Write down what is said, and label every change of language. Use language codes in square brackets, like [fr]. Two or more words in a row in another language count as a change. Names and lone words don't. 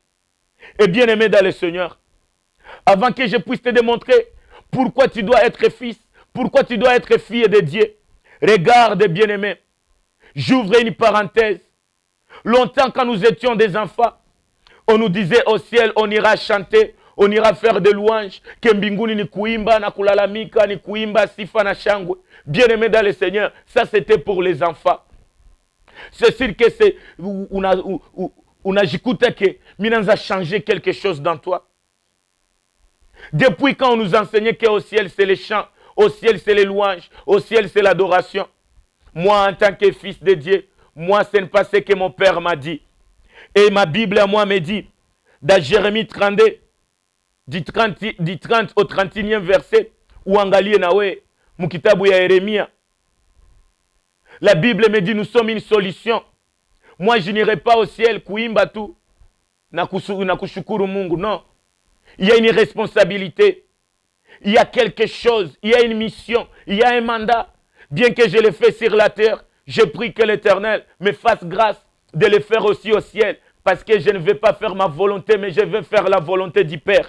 [fr] Et bien aimé dans le Seigneur, avant que je puisse te démontrer pourquoi tu dois être fils, pourquoi tu dois être fille de Dieu, regarde bien aimé, j'ouvre une parenthèse. Longtemps quand nous étions des enfants, on nous disait au ciel, on ira chanter, on ira faire des louanges. [sw] Que mbinguni ni kuimba, na kulalamika, ni kuimba, sifa na shangwe. [fr] Bien aimé dans le Seigneur, ça c'était pour les enfants. C'est sûr que c'est, on a j'écouté que Minanza a changé quelque chose dans toi. Depuis quand on nous enseignait qu'au ciel c'est les chants, au ciel c'est les louanges, au ciel c'est l'adoration. Moi en tant que fils de Dieu, moi ce n'est pas ce que mon père m'a dit. Et ma Bible à moi me dit, dans Jérémie 32, du 30 au 31e verset, où [sw] Angalie Nawe, Mukitabu ya Yeremia, [fr] la Bible me dit, nous sommes une solution. Moi, je n'irai pas au ciel, [sw] kuimba tout, na kushukuru Mungu, [fr] non. Il y a une responsabilité, il y a quelque chose, il y a une mission, il y a un mandat. Bien que je le fais sur la terre, je prie que l'Éternel me fasse grâce de le faire aussi au ciel. Parce que je ne vais pas faire ma volonté, mais je vais faire la volonté du Père.